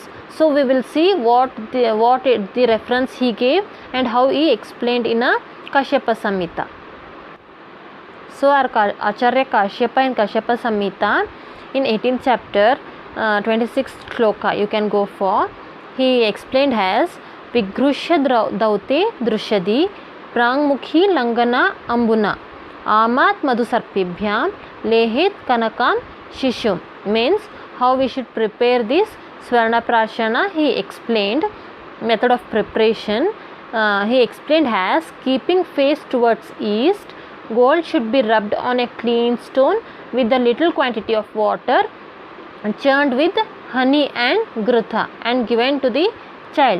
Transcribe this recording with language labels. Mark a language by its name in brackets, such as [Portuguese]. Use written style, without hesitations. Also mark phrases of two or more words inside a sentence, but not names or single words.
[English] So we will see what the reference he gave and how he explained in a Kashyapa Samhita. So our Acharya Kashyapa in Kashyapa Samhita in 18th chapter 26th shloka you can go for. He explained as [Sanskrit] विघृष्य धौते दृषदि प्राङ्मुखी लघुना अम्बुना आमथ्य मधुसर्पिर्भ्यां लेहयेत् कनकं शिशुम्. [English] Means how we should prepare this Swarna Prashana. He explained method of preparation. He explained as keeping face towards east. Gold should be rubbed on a clean stone with a little quantity of water churned with honey and grutha and given to the child.